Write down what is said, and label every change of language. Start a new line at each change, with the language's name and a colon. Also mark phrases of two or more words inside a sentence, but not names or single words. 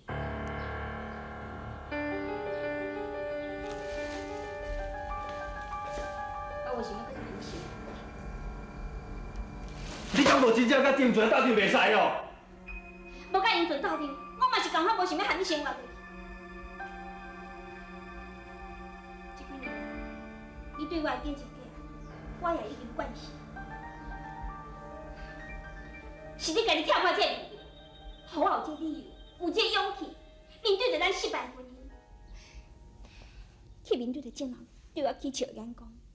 Min Nan Chinese: 我为想要搁再和你生？你敢无真正甲丁泉斗阵袂使哦？无甲英顺斗阵，我嘛是共款无想要和你生活落去。这几年你对我的感情过，我也已经惯习。是你家己跳破这个，予我有这理由，有这勇气，面对着咱失败婚姻，去面对着这人对我起笑眼光。